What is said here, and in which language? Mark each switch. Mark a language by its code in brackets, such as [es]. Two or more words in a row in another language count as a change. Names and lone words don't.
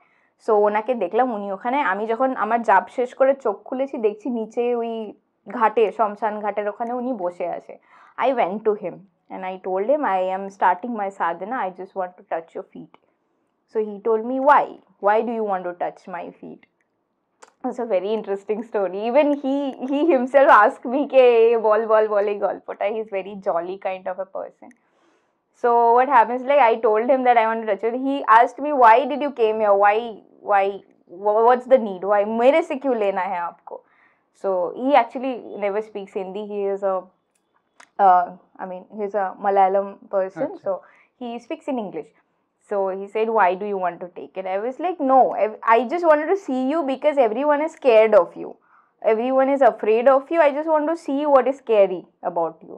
[bn] সো ওনাকে দেখলাম, উনি ওখানে, আমি যখন আমার জাপ শেষ করে চোখ খুলেছি, দেখছি নিচে ওই ঘাটে, শ্মশান ঘাটের ওখানে উনি বসে আছে. [en] I went to him and I told him, I am starting my sadhana, I just want to touch your feet. So he told me, why do you want to touch my feet? It's a very interesting story. Even he himself asked me [bn] কে বল এই গল্পটা. [en] He's very jolly kind of a person. So what happens, like, I told him that I want to touch it. He asked me, why did you came here? Why? What's the need? Why? [hi] मेरे से क्यों लेना है आपको? [en] So he actually never speaks Hindi. He is he's a Malayalam person. Achha. So he speaks in English. So he said, why do you want to take it? I was like, no, I just wanted to see you because everyone is scared of you. Everyone is afraid of you. I just want to see what is scary about you.